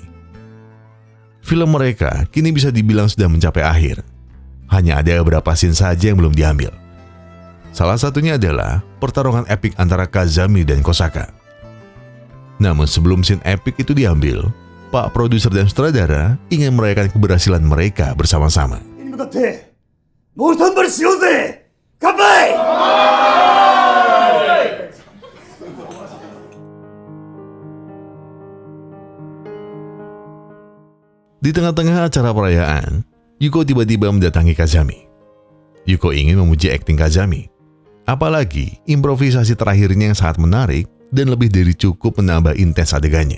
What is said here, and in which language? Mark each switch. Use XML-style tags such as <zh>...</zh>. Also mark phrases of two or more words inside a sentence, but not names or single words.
<id>Film mereka kini bisa dibilang sudah mencapai akhir. Hanya ada beberapa scene saja yang belum diambil. Salah satunya adalah pertarungan epik antara Kazami dan Kosaka. Namun sebelum scene epik itu diambil, Pak produser dan sutradara ingin merayakan keberhasilan mereka bersama-sama.</id> <ja>に向かってもう一頑張りしようぜ。乾杯。</ja> <id>Di tengah-tengah acara perayaan, Yuko tiba-tiba mendatangi Kazami. Yuko ingin memuji akting Kazami. Apalagi improvisasi terakhirnya yang sangat menarik dan lebih dari cukup menambah intens adegannya.</id>